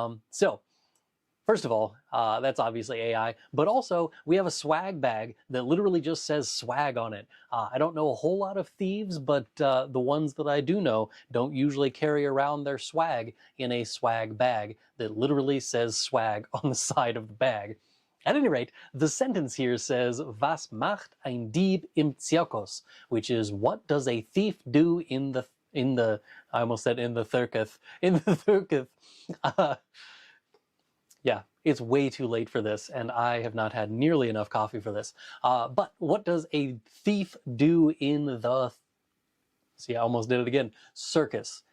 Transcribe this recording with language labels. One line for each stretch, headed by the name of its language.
English: So first of all, that's obviously AI, but also we have a swag bag that literally just says swag on it. I don't know a whole lot of thieves, but the ones that I do know don't usually carry around their swag in a swag bag that literally says swag on the side of the bag. At any rate, the sentence here says,
German: Was macht ein Dieb im Zirkus?
English: Which is, what does a thief do in the, I almost said in the circus, in the circus. Yeah, it's way too late for this, and I have not had nearly enough coffee for this. But what does a thief do in the... See, I almost did it again. Circus.